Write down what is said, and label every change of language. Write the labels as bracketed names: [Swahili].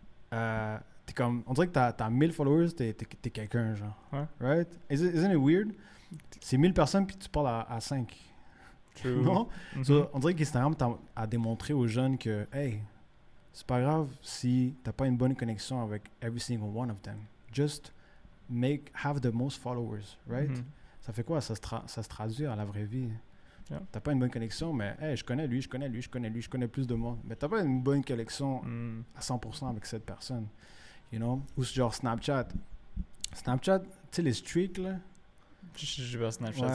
[French] T'es comme, on dirait que t'as 1000 followers, t'es quelqu'un, genre, [English] right? Isn't it weird? [French] C'est 1000 personnes, puis tu parles à 5. [English] True. [French] Non? So, on dirait qu'Instagram a démontré aux jeunes que, hey, c'est pas grave si t'as pas une bonne connexion avec [English] every single one of them. Just have the most followers, right? [French] Ça fait quoi? Ça se traduit à la vraie vie. [English] Yeah. [French] T'as pas une bonne connexion, mais hey, je connais lui, je connais plus de monde. Mais t'as pas une bonne connexion à 100% avec cette personne. [English] You know? [French] Ou genre Snapchat. Snapchat, tu sais, les streaks, là. J'ai pas Snapchat. Ouais.